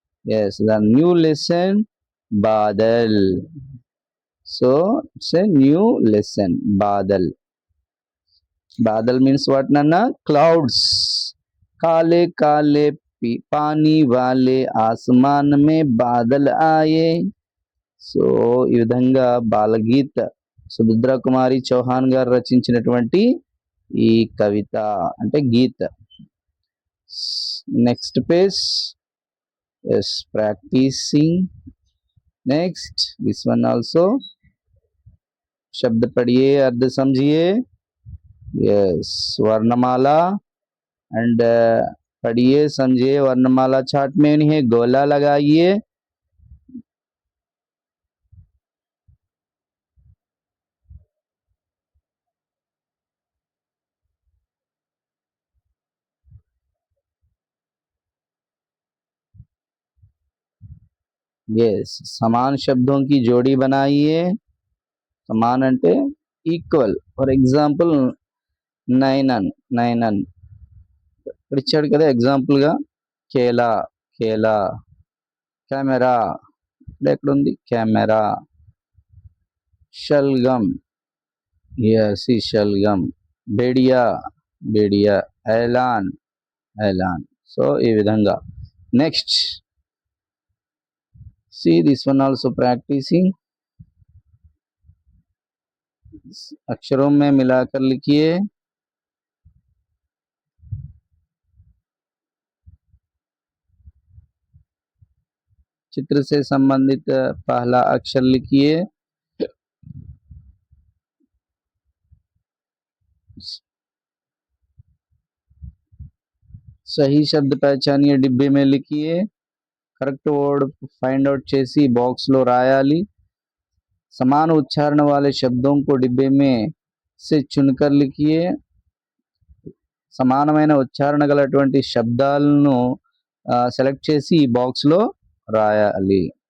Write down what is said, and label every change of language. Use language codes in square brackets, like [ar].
[en] Yes, the new lesson, badal. So it's a new lesson, badal. Badal means what, Nana? Clouds. [hi] काले काले पानी वाले आसमान में बादल आए. [te] సో ఈ విధంగా బాలగీత సుభద్ర కుమారి చౌహాన్ గారు రచించినటువంటి ఈ కవిత అంటే గీత. [en] Next page. Yes, practicing. Next this one also. [hi] शब्द पढ़िए, अर्थ समझिए. यस, वर्णमाला एंड पढ़िए, समझिए. वर्णमाला चार्ट में इन्हें गोला लगाइए. यस, समान शब्दों की जोड़ी बनाइए. [te] समान అంటే ఈక్వల్. ఫర్ ఎగ్జాంపుల్ నైనన్, నైనన్ ఇక్కడ ఇచ్చాడు కదా ఎగ్జాంపుల్ గా. కేలా, కేలా. కెమెరా, ఇక్కడ ఎక్కడ ఉంది? కెమెరా. [hi] शलगम, यस, शलगम. बेड़िया, बेड़िया. ऐलान, ऐलान. [te] సో ఈ విధంగా. [en] Next see this one also practicing. [hi] अक्षरों में मिलाकर लिखिए. चित्र से संबंधित पहला अक्षर लिखिए. सही शब्द पहचानिए, डिब्बे में लिखिए. [en] correct word find out [te] చేసి బాక్స్ లో రాయాలి. [hi] समान उच्चारण वाले शब्दों को डिब्बे में से चुनकर लिखिए. [te] సమానమైన ఉచ్చారణ గలటువంటి శబ్దాలను సెలెక్ట్ చేసి ఈ బాక్స్ లో రాయాలి.